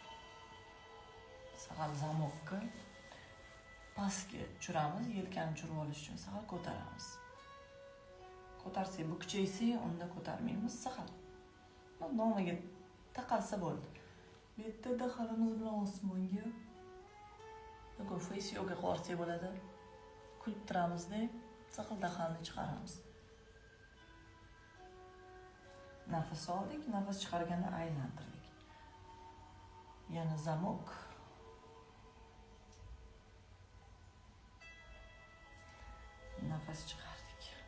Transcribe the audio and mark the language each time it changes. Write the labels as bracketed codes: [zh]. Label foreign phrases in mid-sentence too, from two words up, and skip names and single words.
[uz] Sal zamokka pastga tushiramiz, yelkani tushirib olish uchun sal ko'taramiz. Ko'tarsak bu kuchaysa, unda ko'tarmaymiz sal. Nomiga taqalsa bo'ldi. Bu yerda dahanimiz bilan osmonga. [en] Yoga face yoga [uz] qilsak bo'ladi. Kulib turamizda. Siqildaxalni chiqaramiz. Nafas oldik, nafas chiqarganda aylantirdik. Yana zamok. Nafas chiqardik.